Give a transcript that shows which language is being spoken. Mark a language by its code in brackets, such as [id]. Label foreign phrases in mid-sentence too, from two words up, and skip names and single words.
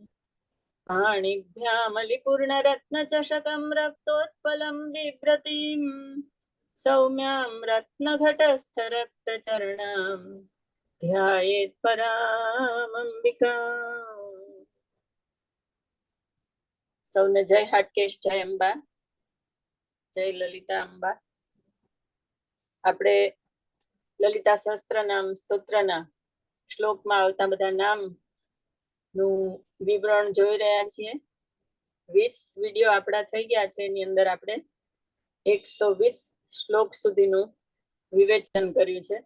[sa] पाणिभ्यामलिपूर्णरत्नचषकं रक्तोत्पलं बिभ्रतीं सौम्यां रत्नघटस्थरक्तचरणां ध्यायेत् परामम्बिकाम्। [gu] સૌને જય હાટકેશ, જય અંબા, જય લલિતા અંબા। આપણે લલિતા સહસ્ત્રનામ સ્તોત્રના શ્લોકમાં આવતા બધા નામ નું વિવરણ જોઈ રહ્યા છીએ। 20 વિડીયો આપણા થઈ ગયા છે, એની અંદર આપણે 120 શ્લોક સુધીનું વિવેચન કર્યું છે।